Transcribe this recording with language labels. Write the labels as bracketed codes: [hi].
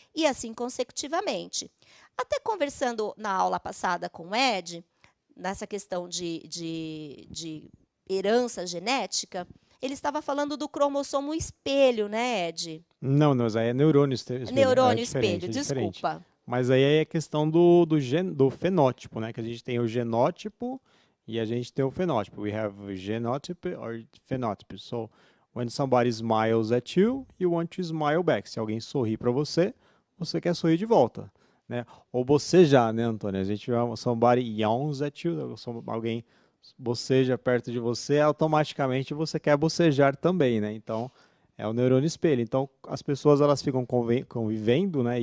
[pt] E assim consecutivamente. Até conversando na aula passada com o Ed, nessa questão de herança genética, ele estava falando do cromossomo espelho, né, Ed? Não, mas aí é neurônio espelho. Neurônio é diferente, espelho, é diferente. desculpa. Mas aí é a questão do fenótipo, né? Que a gente tem o genótipo e a gente tem o fenótipo. [en] We have genotype or phenotype. So, when somebody smiles at you, you want to smile back. [pt] Se alguém sorri para você, você quer sorrir de volta, né? Ou bocejar, né, Antônio? A gente vê [en] somebody yawns at you, [pt] alguém boceja perto de você, automaticamente você quer bocejar também, né? Então, é o neurônio espelho. Então, as pessoas elas ficam convivendo, né?